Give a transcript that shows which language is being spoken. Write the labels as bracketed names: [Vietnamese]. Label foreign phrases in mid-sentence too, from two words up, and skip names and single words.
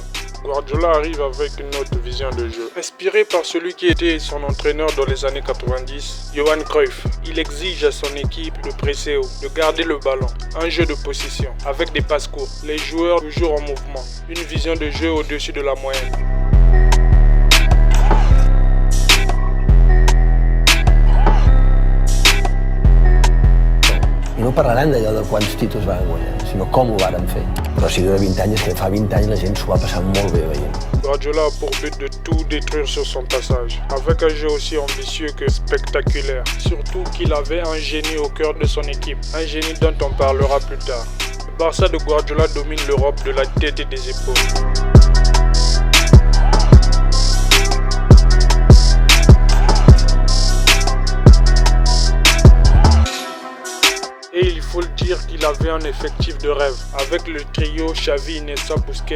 [French] Guardiola arrive avec une autre vision de jeu. Inspiré par celui qui était son entraîneur dans les années 90, Johan Cruyff, il exige à son équipe de presser haut, de garder le ballon, un jeu de possession, avec des passes courtes, les joueurs toujours en mouvement, une vision de jeu au-dessus de la moyenne. [Catalan] I no parlaran d'allò de quants títols van guanyar, sinó com ho varen fer. Però si dura 20 anys, és que fa 20 anys la gent s'ho va passar molt bé veient. [French] Guardiola a pour but de tout détruire sur son passage, avec un jeu aussi ambitieux que spectaculaire. Surtout qu'il avait un génie au cœur de son équipe, un génie dont on parlera plus tard. Le Barça de Guardiola domine l'Europe de la tête et des épaules. Et il faut le dire qu'il avait un effectif de rêve, avec le trio Xavi, Iniesta, Busquets